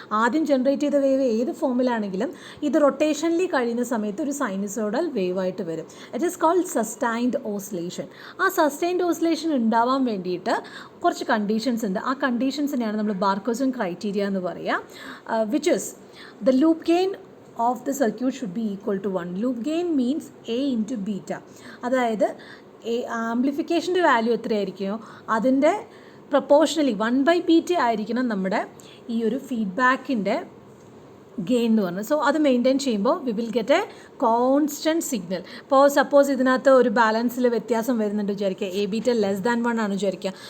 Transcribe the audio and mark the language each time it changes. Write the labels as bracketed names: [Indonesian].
[Malayalam] ആദ്യം ജനറേറ്റ് ചെയ്ത വേവ് ഏത് ഫോമിലാണെങ്കിലും ഇത് റൊട്ടേഷനലി കഴിയുന്ന സമയത്ത് ഒരു സൈനുസോയ്ഡൽ വേവ് ആയിട്ട് വരും. [English] It is called sustained oscillation. [Malayalam] ആ സസ്റ്റൈൻഡ് ഓസിലേഷൻ ഉണ്ടാവാൻ വേണ്ടിയിട്ട് കുറച്ച് കണ്ടീഷൻസ് ഉണ്ട്. ആ കണ്ടീഷൻസിനെയാണ് നമ്മൾ ബാർക്കോസൺ ക്രൈറ്റീരിയ എന്ന് പറയുക. [English] Which is the loop gain of the circuit should be equal to 1. Loop gain means A into beta. [Malayalam] അതായത് ആംപ്ലിഫിക്കേഷൻ്റെ വാല്യൂ എത്രയായിരിക്കുമോ അതിൻ്റെ പ്രൊപ്പോർഷണലി 1/β ആയിരിക്കണം നമ്മുടെ ഈ ഒരു ഫീഡ്ബാക്കിൻ്റെ ഗെയിൻ എന്ന് പറഞ്ഞത്. സോ അത് മെയിൻറ്റെയിൻ ചെയ്യുമ്പോൾ [English] We will get a constant signal. [Malayalam] ഇപ്പോൾ സപ്പോസ് ഇതിനകത്ത് ഒരു ബാലൻസിൽ വ്യത്യാസം വരുന്നുണ്ട് വിചാരിക്കുക, A β <1 ആണ് വിചാരിക്കുക.